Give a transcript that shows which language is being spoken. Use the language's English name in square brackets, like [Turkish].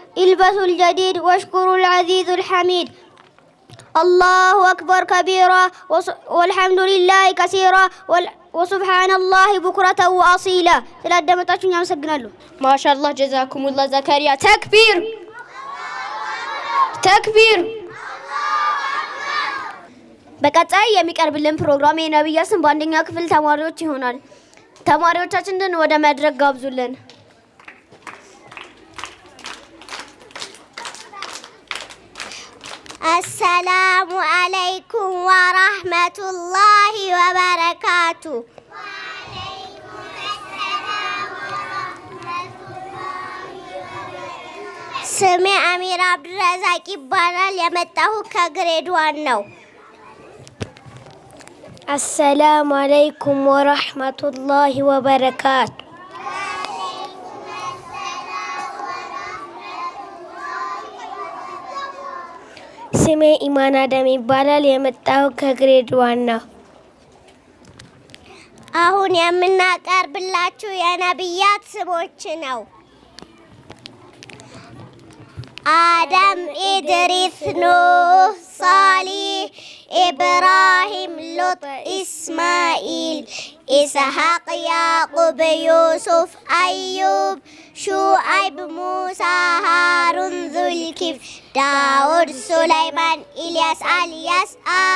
[Arabic] البسوا الجديد واشكروا العزيز الحميد. الله أكبر كبيرا والحمد لله كثيرا وسبحان الله بكرة وأصيلا. [Amharic] تلادمتاችሁኝ አመሰግናለሁ። [Arabic] ما شاء الله جزاكم الله. زكريا تكبير تكبير. [Amharic] በቀጣይ የሚቀርብልን ፕሮግራም የነብያ ስም በአንደኛ ክፍል ተማሪዎች ይሆናል። ተማሪዎቻችንን ወደ መድረክ ጋብዙልን። [Arabic] السلام عليكم ورحمة الله وبركاته. وعليكم السلام ورحمة الله وبركاته. [Amharic] سمي أمير عبد الرزاق ይባላል የመጣሁት ከግሬድ 1 ነው። [Arabic] السلام عليكم ورحمة الله وبركاته. [Amharic] ስሜ ኢማን አደም ይባላል የመጣሁት ከግሬድ 1 ነው። አሁን የምናቀርብላችሁ የነብያት ስሞች ነው። [Arabic] آدم إدريس نوح صالح إبراهيم لوط إسماعيل إسحاق يعقوب يوسف أيوب شعيب موسى هارون ذو الكفل داود سليمان إلياس اليسع